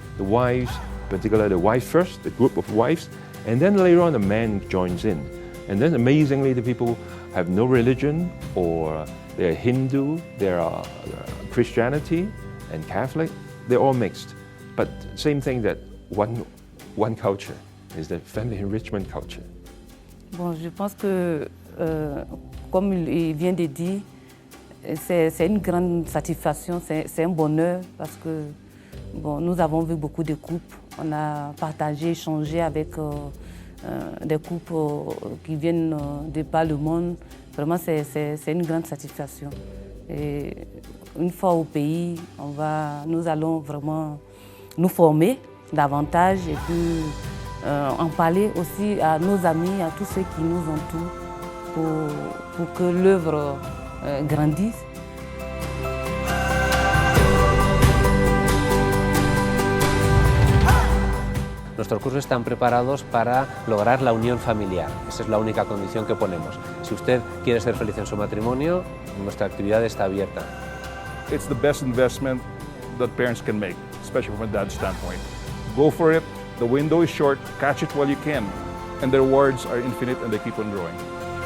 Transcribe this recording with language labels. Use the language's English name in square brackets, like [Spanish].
[English] The wives, particularly the wife first, the group of wives, and then later on the man joins in. And then amazingly the people have no religion, or they're Hindu, they're Christianity and Catholic, they're all mixed. But same thing, that one culture is the family enrichment culture. [French] Bon, je pense que, comme il vient de dire, c'est une grande satisfaction, c'est un bonheur parce que bon, nous avons vu beaucoup de couples, on a partagé, échangé avec des couples qui viennent de par le monde. Vraiment, c'est une grande satisfaction. Et une fois au pays, nous allons vraiment nous former davantage et puis en parler aussi à nos amis, à tous ceux qui nous entourent pour que l'œuvre grandisse. [Spanish] Nuestros cursos están preparados para lograr la unión familiar. Esa es la única condición que ponemos. Si usted quiere ser feliz en su matrimonio, nuestra actividad está abierta. [English] It's the best investment that parents can make, especially from a dad's standpoint. Go for it. The window is short. Catch it while you can. And the rewards are infinite and they keep on growing.